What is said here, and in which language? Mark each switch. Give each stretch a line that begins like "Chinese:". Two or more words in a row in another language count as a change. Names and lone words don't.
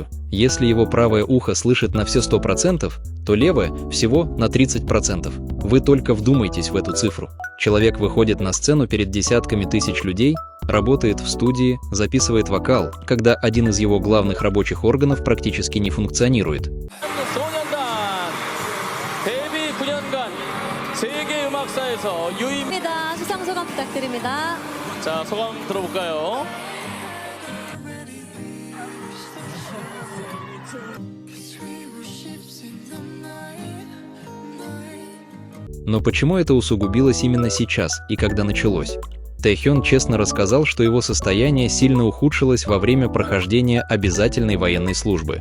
Russian: Если его правое ухо слышит на все 100%, то левое – всего на 30%. Вы только вдумайтесь в эту цифру. Человек выходит на сцену перед десятками тысяч людей, работает в студии, записывает вокал, когда один из его главных рабочих органов практически не функционирует.
Korean: 자, 소감 들어볼까요?
Russian: Но почему это усугубилось именно сейчас и когда началось? Тэхён честно рассказал, что его состояние сильно ухудшилось во время прохождения обязательной военной службы.